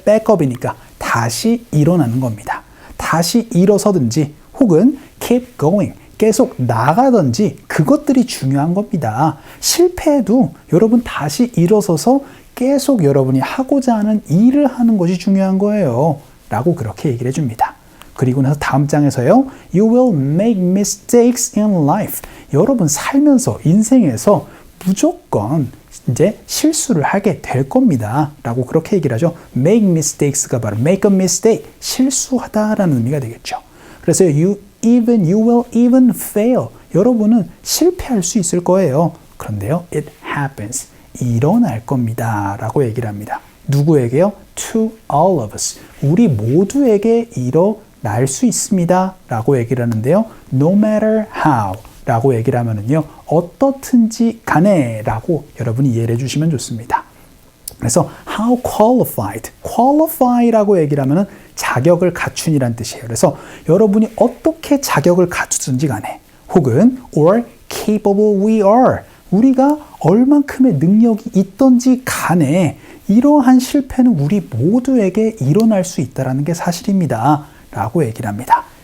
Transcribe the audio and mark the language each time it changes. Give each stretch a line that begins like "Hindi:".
Korean: backup이니까 다시 일어나는 겁니다. 다시 일어서든지 혹은 keep going 계속 나가든지 그것들이 중요한 겁니다. 실패해도 여러분 다시 일어서서 계속 여러분이 하고자 하는 일을 하는 것이 중요한 거예요. 라고 그렇게 얘기를 해줍니다. 그리고 나서 다음 장에서요.
English: You will make mistakes in life.
Korean: 여러분 살면서 인생에서 무조건 이제 실수를 하게 될 겁니다. 라고 그렇게 얘기를 하죠.
English: make mistakes가
Korean: 바로
English: make a mistake.
Korean: 실수하다라는 의미가 되겠죠. 그래서
English: you will even fail.
Korean: 여러분은 실패할 수 있을 거예요. 그런데요,
English: it happens.
Korean: 일어날 겁니다. 라고 얘기를 합니다. 누구에게요?
English: To all of us.
Korean: 우리 모두에게 일어날 수 있습니다. 라고 얘기를 하는데요. No matter how. 라고 얘기를 하면은요, 어떻든지 간에 라고 여러분이 이해를 해주시면 좋습니다. 그래서
English: how qualified.
Korean: qualify라고 얘기를 하면은 자격을 갖춘이란 뜻이에요. 그래서 여러분이 어떻게 자격을 갖추든지 간에 혹은
English: or capable we are.
Korean: 우리가 얼만큼의 능력이 있던지 간에 이러한 실패는 우리 모두에게 일어날 수 있다는 게 사실입니다. 라고 얘기를 합니다.